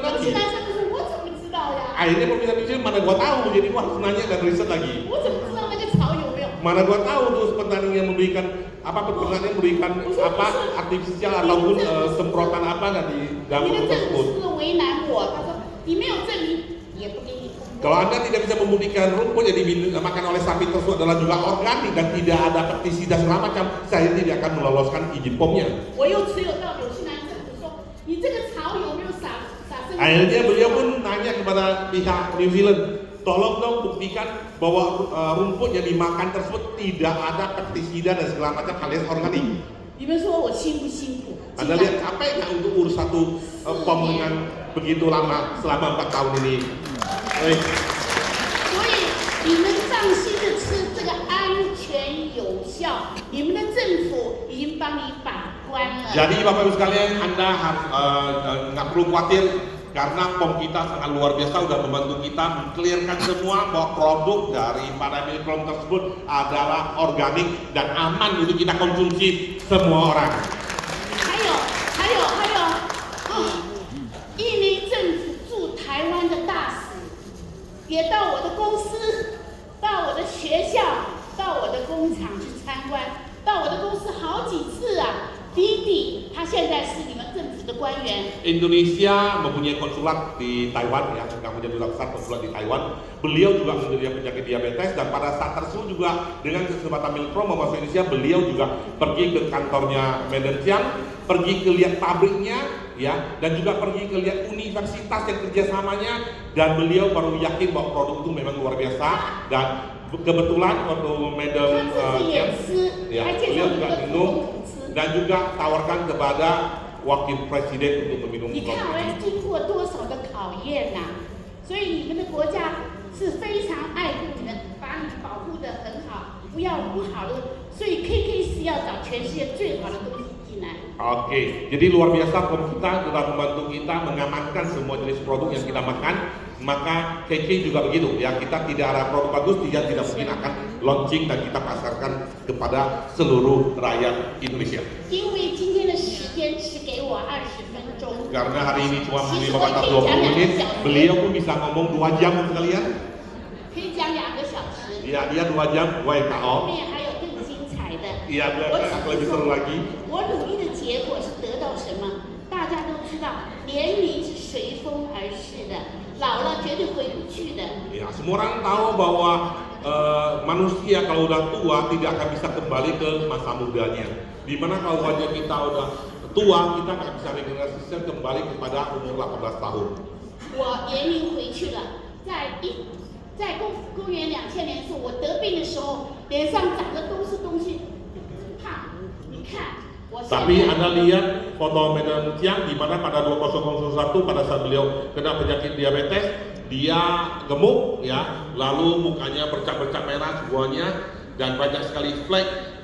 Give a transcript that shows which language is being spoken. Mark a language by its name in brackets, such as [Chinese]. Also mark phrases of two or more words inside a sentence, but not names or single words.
[Chinese] 纽 [Indonesian] lagi. [Chinese] 西兰政府说我怎么知道呀？ [Indonesian] Akhirnya pemerintah New Zealand mana gua tahu, jadi gua harus nanya dan riset lagi. [Chinese] 我怎么知道那个草有没有？ [Indonesian] Mana gua tahu tuh petani yang memberikan apa peternak yang memberikan apa artifisial ataupun semprotan apa nggak di dalam [Chinese] 你的 [Indonesian] rumput [Chinese] 政 [Indonesian] tersebut. [Chinese] 府是不是为难我？他说你没有证明，也不给你通过。 [Indonesian] Kalau Anda tidak bisa membuktikan rumput yang dimakan oleh sapi tersebut adalah juga organik dan tidak ada pestisida segala macam, saya tidak akan meloloskan izin POM-nya. [Chinese] 我又持有到纽西兰政府说，你这个草有没有撒生长激素？ [Indonesian] Akhirnya beliau pun nanya kepada pihak New Zealand, tolong dong buktikan bahwa rumput yang dimakan tersebut tidak ada pestisida dan segala macam alias organik. [Chinese] 你们说我辛不辛苦？ [Indonesian] Anda lihat capek nggak untuk urus satu POM dengan begitu lama selama 4 tahun ini? [Chinese] 所以你们放心的吃这个安全有效，你们的政府已经帮你把关了。 [Indonesian] Jadi Bapak Ibu sekalian, Anda harus nggak perlu khawatir karena POM kita sangat luar biasa sudah membantu kita mengklirkan semua bahwa produk daripada Milk tersebut adalah organik dan aman untuk kita konsumsi semua orang. [Chinese] 还有，印尼政府驻台湾的大使也到我的公司、到我的学校、到我的工厂去参观，到我的公司好几次啊。弟弟他现在是你们政府的官员。 [Indonesian] Indonesia mempunyai konsulat di Taiwan ya, yang punya duta besar konsulat di Taiwan. Beliau juga menderita penyakit diabetes dan pada saat tersebut juga dengan kesempatan Milkrom masuk Indonesia, beliau juga pergi ke kantornya Medan, pergi ke lihat pabriknya ya, dan juga pergi ke lihat universitas yang kerjasamanya, dan beliau baru yakin bahwa produk itu memang luar biasa. Dan kebetulan waktu Madam [Chinese] 他自己也吃， [Indonesian] ya, [Chinese] 还介 [Indonesian] beliau [Chinese] 绍一 [Indonesian] juga [Chinese] 个 [Indonesian] minum [Chinese] 总统吃。 [Indonesian] dan juga tawarkan kepada wakil presiden untuk meminum [Chinese] 你看 [Indonesian] produk [Chinese] 我 [Indonesian] ini. [Chinese] 要经过多少的考验呐、所以你们的国家是非常爱护你们，把你保护得很好，不要不好的。所以 KK 是要找全世界最好的东西进来。 [Indonesian] Oke, jadi luar biasa kita telah membantu kita mengamankan semua jenis produk yang kita makan. Maka KK juga begitu ya, kita tidak ada produk bagus, dia tidak mungkin akan launching dan kita pasarkan kepada seluruh rakyat Indonesia. [Chinese] 因为今天的时间只给我20分钟， [Indonesian] Karena hari ini cuma memberi batas 20 menit, beliau pun bisa ngomong 2 jam sekalian. [Chinese] 可以讲2个小时， [Indonesian] Ya, dia 2 jam [Chinese] 后 WKO. 面还有更精彩的。 [Indonesian] Iya, beliau lebih seru lagi. [Chinese] 我努力的结果是得到什么？大家都知道，年龄是随风而逝的，老了绝对回不去的。 [Indonesian] Ya, semua orang tahu bahwa manusia kalau udah tua tidak akan bisa kembali ke masa mudanya. Dimana kalau wajah kita udah tua, kita nggak bisa regenerasi kembali kepada umur 18 tahun. [Chinese] 我年龄回去了，在公元2000年的时候，我得病的时候，脸上长的都是东西，胖。你看，我现 [Indonesian] Tapi [Chinese] 在 [Indonesian] Anda lihat foto Madam Chiang di mana pada 2001 pada saat beliau kena penyakit diabetes, dia gemuk ya, lalu mukanya bercak-bercak merah semuanya dan banyak sekali flek.